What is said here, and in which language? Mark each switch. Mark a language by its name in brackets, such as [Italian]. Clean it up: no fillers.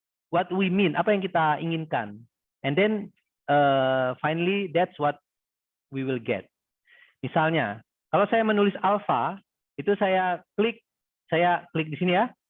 [English] What we mean, [Indonesian] apa yang kita inginkan. [English] And then finally that's what we will get. [Indonesian] Misalnya, kalau saya menulis alpha, itu saya klik di sini ya.